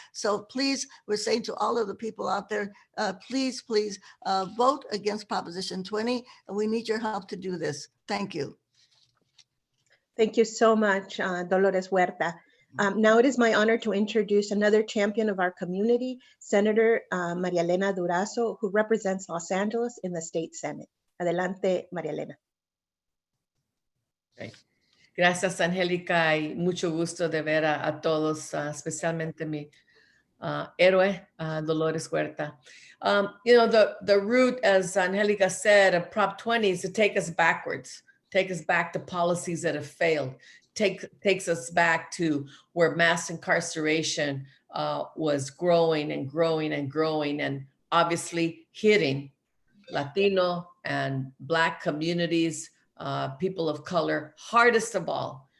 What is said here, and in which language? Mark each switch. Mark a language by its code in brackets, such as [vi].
[en] So please, we're saying to all of the people out there, please vote against Proposition 20, and we need your help to do this. Thank you. Thank you so much, Dolores Huerta. Now it is my honor to introduce another champion of our community, Senator Maria Elena Durazo, who represents Los Angeles in the State Senate. [es] Adelante, Maria Elena. [en] Okay. [es] Gracias, Angélica, y mucho gusto de ver a todos, especialmente mi héroe, Dolores Huerta. [en] You know, the route, as Angélica said, of Prop 20 is to take us backwards, take us back to policies that have failed, takes us back to where mass incarceration was growing and growing and growing, and obviously hitting Latino and Black communities, people of color, hardest of all.